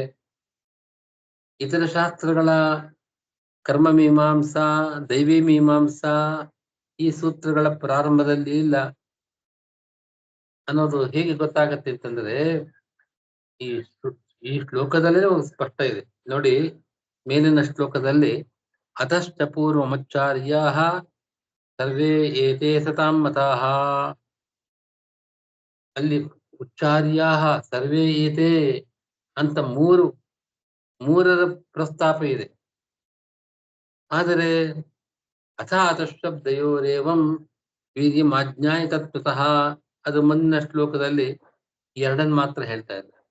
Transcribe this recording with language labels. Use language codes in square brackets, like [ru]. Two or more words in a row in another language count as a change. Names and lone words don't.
[kn] ಇತರ ಶಾಸ್ತ್ರಗಳ ಕರ್ಮ ಮೀಮಾಂಸಾ, ದೈವಿ ಮೀಮಾಂಸಾ ಈ ಸೂತ್ರಗಳ ಪ್ರಾರಂಭದಲ್ಲಿ ಇಲ್ಲ ಅನ್ನೋದು ಹೇಗೆ ಗೊತ್ತಾಗತ್ತೆ ಅಂತಂದ್ರೆ ಈ ಶ್ಲೋಕದಲ್ಲೇ ಸ್ಪಷ್ಟ ಇದೆ ನೋಡಿ. ಮೇಲಿನ ಶ್ಲೋಕದಲ್ಲಿ [sa] ಅತಶ್ಚ ಪೂರ್ವಮಚ್ಚಾರ್ಯಾಃ ಸರ್ವೇ ಏತೇ ಸತಾಂ ಮತಾಃ, [kn] ಅಲ್ಲಿ [sa] ಉಚ್ಚಾರ್ಯಾಃ ಸರ್ವೇ ಏತೇ [kn] ಅಂತ ಮೂರರ ಪ್ರಸ್ತಾಪ ಇದೆ. ಆದರೆ [sa] ಅಥಾತಶಬ್ದಯೋರೇವಂ ವೀರ್ಯಮಾಜ್ಞಾಯ ತತ್ವತಃ [kn] ಅದು ಮುಂದಿನ ಶ್ಲೋಕದಲ್ಲಿ ಎರಡನ್ನು ಮಾತ್ರ ಹೇಳ್ತಾ ಇದ್ದಾರೆ.